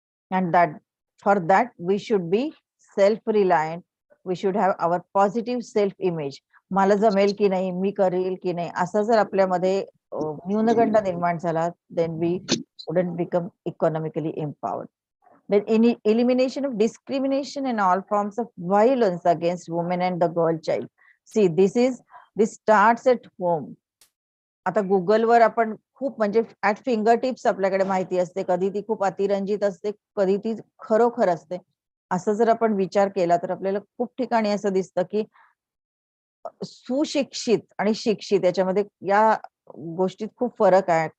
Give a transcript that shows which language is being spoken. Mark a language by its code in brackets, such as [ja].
[en] And that for that we should be self reliant. We should have our positive self image. [mr] मला जमेल की नाही, मी करेल की नाही, असं जर आपल्यामध्ये न्यूनगंड निर्माण झाला, [en] Then we wouldn't become economically empowered. Then elimination of discrimination and all forms of violence against women and the girl child. See, this starts at home. [mr] आता गुगलवर आपण खूप म्हणजे [en] at fingertips [mr] आपल्याकडे माहिती असते. कधी ती खूप अतिरंजित असते, कधी ती खरोखर असते. असं जर आपण विचार केला तर आपल्याला खूप ठिकाणी असं दिसतं की सुशिक्षित आणि शिक्षित याच्यामध्ये या गोष्टीत खूप फरक आहे.